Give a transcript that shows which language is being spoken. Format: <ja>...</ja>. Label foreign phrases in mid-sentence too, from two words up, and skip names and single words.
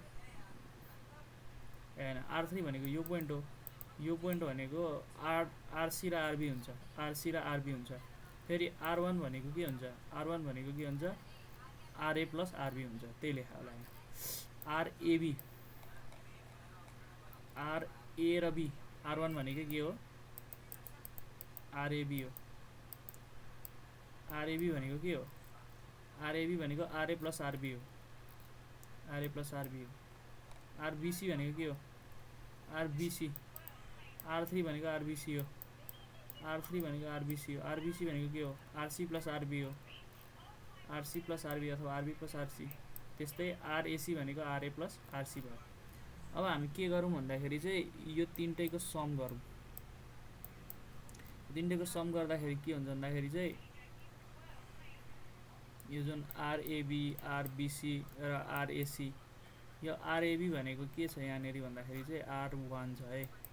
<ne>हैन R3 भनेको यो पोइन्ट हो यो पोइन्ट भनेको RC र RB हुन्छ RC र RB हुन्छ फेरि R1 भनेको के हुन्छ R1 भनेको के हुन्छ RA प्लस RB हुन्छ त्यही लेखा होला RAB RA र B R1 भनेको के हो RAB हो RAB भनेको के हो RAB भनेको RA प्लस RB हो RA प्लस RB हो RBC भनेको के हो RBC R3 भनेको RBC हो R3 भनेको RBC हो RBC भनेको के हो RC प्लस RB हो RC प्लस RB अथवा RB प्लस RC त्यस्तै RAC भनेको RA प्लस RC भयो अब हामी के गरौँ भन्दाखेरि चाहिँ यो तीनटैको सम गरौँ तीनटैको सम गर्दाखेरि के हुन्छ भन्दाखेरि चाहिँ यो जुन RAB RBC र RAC यो RAB भनेको के छ यहाँनेरि भन्दाखेरि चाहिँ R1 छ है</ne>